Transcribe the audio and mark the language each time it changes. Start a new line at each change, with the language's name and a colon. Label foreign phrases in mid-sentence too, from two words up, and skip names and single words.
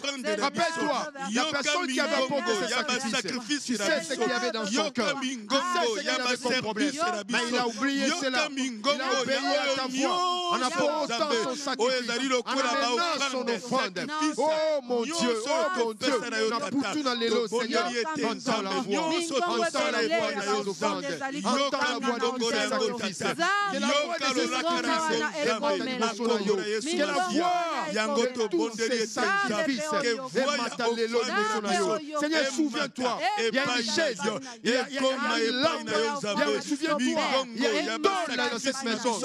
French: Rappelle-toi, la personne qui avait apporté ces sacrifices, tu sais ce qu'il y avait dans son cœur. Tu sais ce qu'il avait comme problème. Mais il a oublié cela. Il a obéi à ta voix en apportant son sacrifice, en amenant son offrande. Oh mon Dieu,
Lingala: Naputu na lelo,
French: Seigneur, entends la voix de ses offrandes. Entends la voix de tous ces sacrifices. Que la voix de ces sacrifices que la voix de tous ces sacrifices Seigneur, souviens-toi, il y a une chaise, il y a une lampe, souviens-toi, il y a une donne là dans cette maison.